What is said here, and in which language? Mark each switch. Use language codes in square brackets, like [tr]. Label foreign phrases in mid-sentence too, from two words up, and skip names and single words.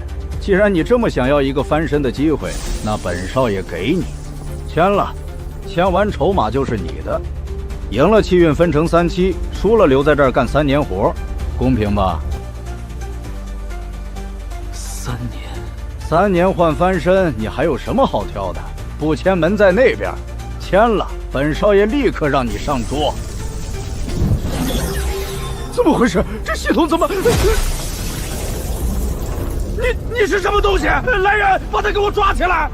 [zh] 既然你這麼想要一個翻身的機會，那本少爺給你，簽了，簽完籌碼就是你的。贏了氣運分成3期，輸了留在這兒幹3年活，公平吧？3年換翻身，你還有什麼好挑的？不簽門在那邊，簽了，本少爺立刻讓你上桌。怎麼回事？這系統怎麼？你是什麼東西？来人，把他給我抓起來！